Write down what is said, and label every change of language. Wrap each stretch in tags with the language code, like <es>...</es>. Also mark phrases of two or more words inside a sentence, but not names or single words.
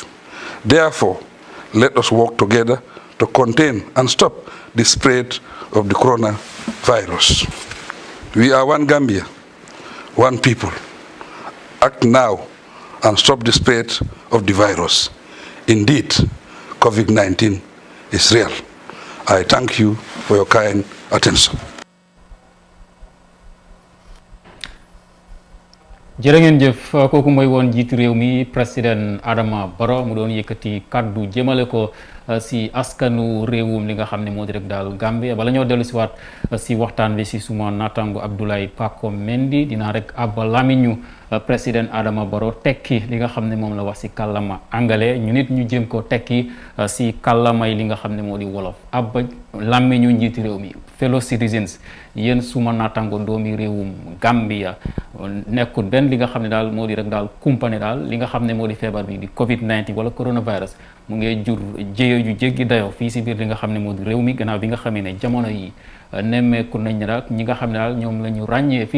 <en>Therefore, let us work together to contain and stop the spread of the coronavirus. We are one Gambia, one people. Act now and stop the spread of the virus. Indeed, COVID-19 is real. I thank you for your kind attention.</en> <wo>jërë ngeen jëf kooku mooy woon jiitu réew mi président Adama Barrow mu doon yëkkati kaddu jëmale ko si askanu réewum li nga xam ne moo di rek daal Gambie bala ñoo dellu si waat si waxtaan bi si suma naataango Abdoulaye Paco Mendy dinaa rek ab lamiñu président Adama Barrow tekki li nga xam ne moom la wax si kàllama angale ñu nit ñu jëm ko tekki si kàllamay li nga xam ne moo di wolof ab lamiñu njiitu réew mi</wo> <en>fellow citizens</en> <wo>yéen suma naataango doomi réewum Gambia nekkul benn li nga xam ne daal moo di rek daal kumpane daal li nga xam ne moo di feebar bi di COVID-19 wala coronavirus mu ngi jur jéye ju jéggi dayoo fii si biir li nga xam ne moo di réew mi gannaaw bi nga xamee ne jamono yi nemmeeku nañ daal ñi nga xam ne daal ñoom la ñu ràññee fii</wo>